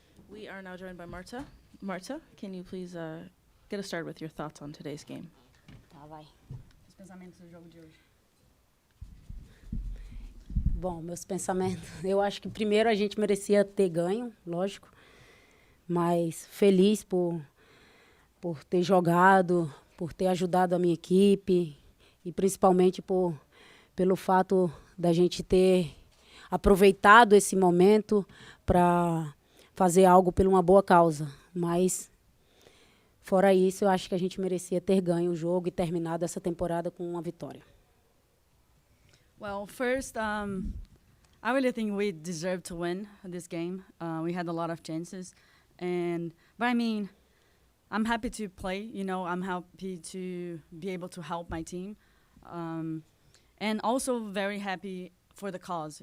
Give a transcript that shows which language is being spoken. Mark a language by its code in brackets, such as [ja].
[en] We are now joined by Marta. Marta, can you please get us started with your thoughts on today's game? [pt] Tá, vai. Os pensamentos do jogo de hoje. Bom, meus pensamentos, eu acho que primeiro a gente merecia ter ganho, lógico, mas feliz por ter jogado, por ter ajudado a minha equipe e principalmente pelo fato da gente ter aproveitado esse momento para fazer algo por uma boa causa. Mas, fora isso, eu acho que a gente merecia ter ganho o jogo e terminado essa temporada com uma vitória. [en] Well, first, I really think we deserved to win this game. We had a lot of chances, but I mean, I'm happy to play. You know, I'm happy to be able to help my team, and also very happy for the cause.